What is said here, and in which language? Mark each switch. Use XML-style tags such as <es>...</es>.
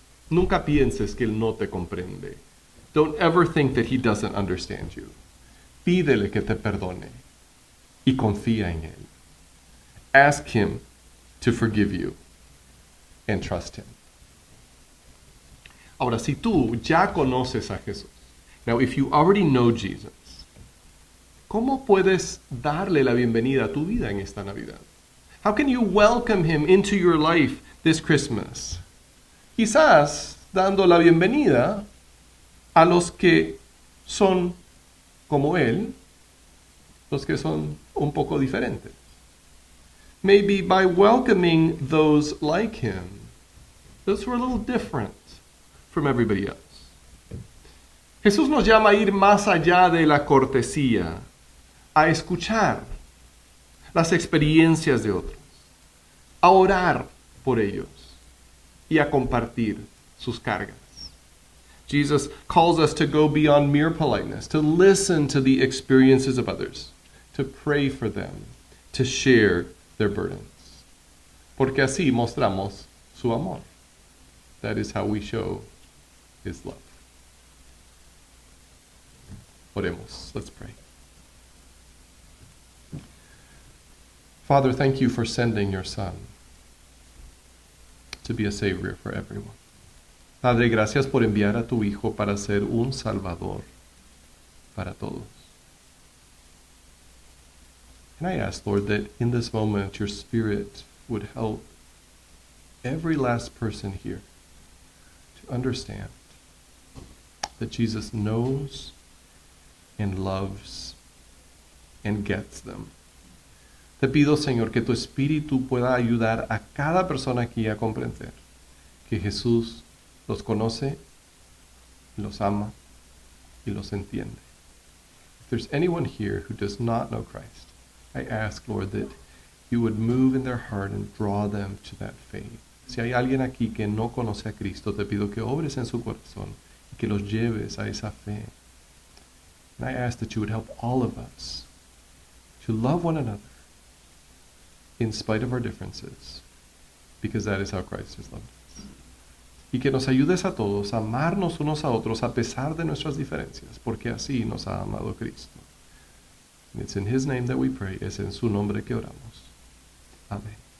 <es>Nunca pienses que él no te comprende.</es> <en>Don't ever think that he doesn't understand you.</en> <es>Pídele que te perdone y confía en él.</es> <en>Ask him to forgive you and trust him.</en> <es>Ahora, si tú ya conoces a Jesús,</es> <en>now if you already know Jesus,</en> <es>¿cómo puedes darle la bienvenida a tu vida en esta Navidad?</es> <en>How can you welcome him into your life this Christmas?</en> <es>Quizás dando la bienvenida a los que son como él, los que son un poco diferentes.</es> <en>Maybe by welcoming those like him, those who are a little different from everybody else.</en> <es>Jesús nos llama a ir más allá de la cortesía, a escuchar las experiencias de otros, a orar por ellos y a compartir sus cargas.</es> <en>Jesus calls us to go beyond mere politeness, to listen to the experiences of others, to pray for them, to share their burdens.</en> <es>Porque así mostramos su amor.</es> <en>That is how we show his love.</en> <es>Oremos.</es> <en>Let's pray. Father, thank you for sending your Son to be a Savior for everyone.</en> <es>Padre, gracias por enviar a tu Hijo para ser un Salvador para todos.</es> <en>And I ask, Lord, that in this moment your Spirit would help every last person here to understand that Jesus knows and loves and gets them.</en> <es>Te pido, Señor, que tu Espíritu pueda ayudar a cada persona aquí a comprender que Jesús los conoce, los ama y los entiende.</es> <en>If there's anyone here who does not know Christ, I ask, Lord, that you would move in their heart and draw them to that faith.</en> <es>Si hay alguien aquí que no conoce a Cristo, te pido que obres en su corazón y que los lleves a esa fe.</es> <en>And I ask that you would help all of us to love one another in spite of our differences, because that is how Christ has loved us.</en> <es>Y que nos ayudes a todos a amarnos unos a otros a pesar de nuestras diferencias, porque así nos ha amado Cristo.</es> <en>And it's in his name that we pray,</en> <es>es en su nombre que oramos. Amén.</es>